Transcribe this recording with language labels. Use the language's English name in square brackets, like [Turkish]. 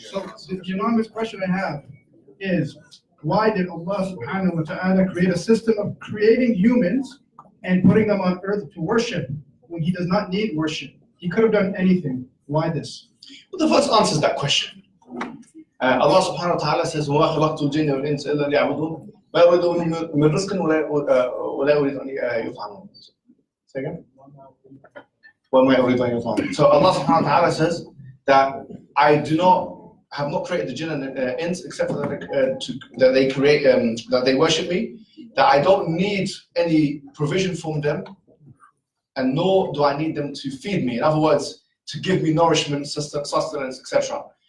[English] So the anonymous question I have is, why did Allah subhanahu wa ta'ala create a system of creating humans and putting them on earth to worship when He does not need worship? He could have done anything. Why this? Well, the verse answers that question. Allah subhanahu wa ta'ala says, [Arabic] وَمَا خَلَقْتُ الْجِنَّ وَالْإِنسَ إِلَّا لِيَعْبُدُونِ مَا أُرِيدُ مِنْ رِزْقٍ وَلَا أُرِيدُ أَنْ يُطْعَمُونَ. [English] Say again? [Arabic] وَمَا أُرِيدُ أَنْ يُطْعَمُونَ. [English] So Allah subhanahu wa ta'ala says that I have not created the jinn and the ins except for that they create, that they worship me, that I don't need any provision from them, and nor do I need them to feed me. In other words, to give me nourishment, sustenance, etc.